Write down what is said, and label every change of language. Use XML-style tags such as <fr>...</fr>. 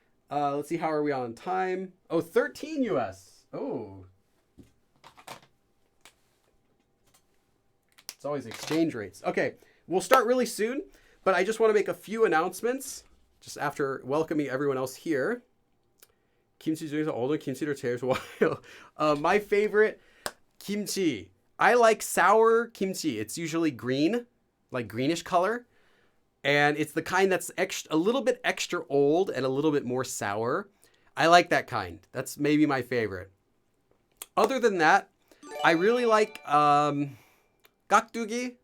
<en>Let's see, how are we on time? Oh, 13 US. Oh. It's always exchange rates. Okay. We'll start really soon, but I just want to make a few announcements just after welcoming everyone else here.</en> <ko>Kimchi 중에서 어떤 김치를 제일 좋아해요?</ko> <en>My favorite kimchi. I like sour kimchi. It's usually green, like greenish color. And it's the kind that's a little bit extra old and a little bit more sour. I like that kind. That's maybe my favorite. Other than that, I really like gakdugi.</en>